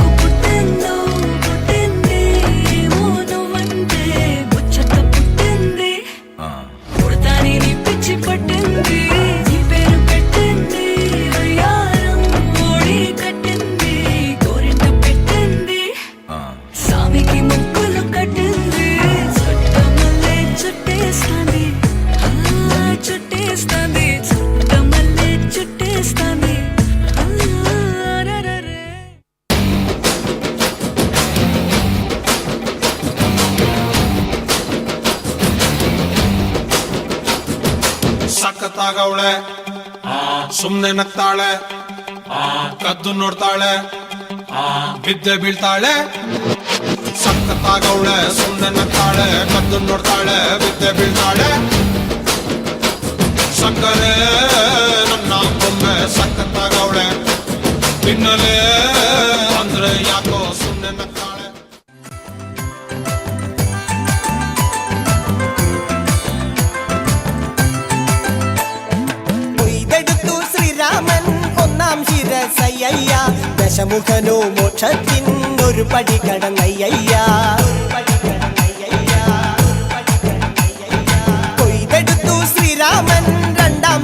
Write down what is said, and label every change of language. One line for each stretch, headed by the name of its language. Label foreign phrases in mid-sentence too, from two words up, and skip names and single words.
Telugu: పుట్టిందో పుట్టింది ఏమో నువ్వంటే ముచ్చట పుట్టింది పుడతాని నీ పిచ్చి పట్టింది నీ పేరు పెట్టింది వయ్యారం ఓడి కట్టింది గోరింట పెట్టింది సామికి ముక్కులు కట్టింది చుట్టమల్లే చుట్టేస్తాంది చుట్టేస్తాంది చుట్టమల్లే చుట్టేస్తాంది
Kannada: ಸಖತ್ತಾಗವಳೆ ಸುಮ್ನೆ ನಗ್ತಾಳೆ ಕದ್ದು ನೋಡ್ತಾಳೆ ಬಿದ್ದೆ ಬೀಳ್ತಾಳೆ ಸಖತ್ತಾಗವಳೆ ಸುಮ್ನೆ ನಗ್ತಾಳೆ ಕದ್ದು ನೋಡ್ತಾಳೆ ಬಿದ್ದೆ ಬೀಳ್ತಾಳೆ ಸಕ್ಕರೆ ನನ್ನ ಬೊಮ್ಮೆ ಸಖತ್ತಾಗವಳೆ ತಿನ್ನಲೇ ಅಂದ್ರೆ ಯಾಕೋ ಸುಮ್ನೆ ನಗ್ತಾಳೆ
Malayalam: ശിരസയ്യ ദശമുഖനോ മോക്ഷത്തിനൊരു പടി കടന്നയ്യ കൊയ്തെടുത്തു ശ്രീരാമൻ രണ്ടാം